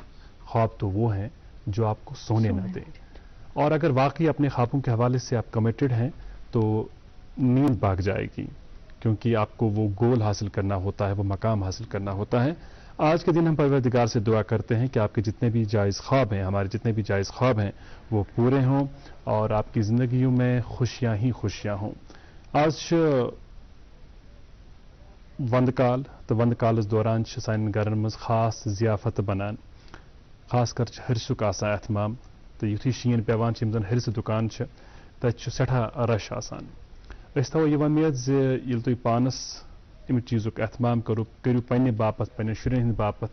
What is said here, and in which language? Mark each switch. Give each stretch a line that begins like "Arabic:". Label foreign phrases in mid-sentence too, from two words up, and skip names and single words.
Urdu: خواب تو وہ ہیں جو آپ کو سونے نہ دیں. اور اگر واقعی اپنے خوابوں کے حوالے سے آپ کمیٹڈ ہیں تو نیند بھاگ جائے گی, کیونکہ آپ کو وہ گول حاصل کرنا ہوتا ہے, وہ مقام حاصل کرنا ہوتا ہے. آج کے دن ہم پروردگار سے دعا کرتے ہیں کہ آپ کے جتنے بھی جائز خواب ہیں, ہمارے جتنے بھی جائز خواب ہیں وہ پورے ہوں اور آپ کی زندگیوں میں خوشیاں ہی خوشیاں ہوں.
Kashmiri: آج وند کال تو وند کالس دوران سان گرن مز خاص ضیافت بنان, خاص کر ہرسک آسان اہتمام. تو یتھے شین پیوان زن ہرس دکان تت سٹھا رش آسان. أسۍ تھاوو یہ وۄمید زِ ییٚلہِ تُہۍ پانس امہِ چیٖزُک اہتمام کٔرِو پننہِ باپتھ, پننٮ۪ن شُرٮ۪ن ہٕنٛدِ باپتھ.